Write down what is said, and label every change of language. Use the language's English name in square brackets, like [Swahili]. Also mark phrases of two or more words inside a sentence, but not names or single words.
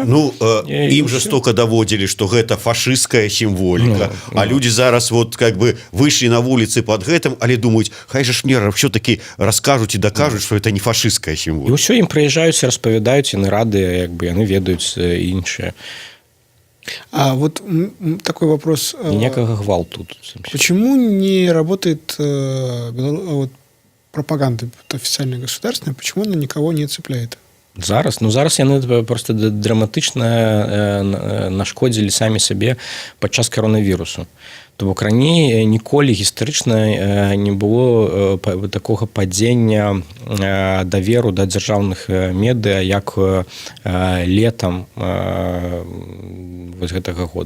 [Belarusian] Ну, ім жастока даводзілі, што гэта фашысцкая сімволіка, а людзі зараз [Russian] вот как бы [Belarusian] выйшлі на вуліцы пад гэтым, але думаюць, хай жа ж мне ўсё-такі раскажуць і дакажуць, што гэта не фашысцкая сімволіка. І ўсё ім прыязджаюць, распавядаюць, яны радыя, як бы яны ведаюць іншае. [Russian] А вот такой вопрос. Никакого гвалту. Почему не работает вот, пропаганда официальная государственная, почему она никого не цепляет? [Belarusian] Зараз яны просто драматычна нашкодзілі самі сабе падчас коронавірусу. То бок раней ніколі гістарычна не было такога падзення даверу да дзяржаўных медыа як летам вось гэтага году.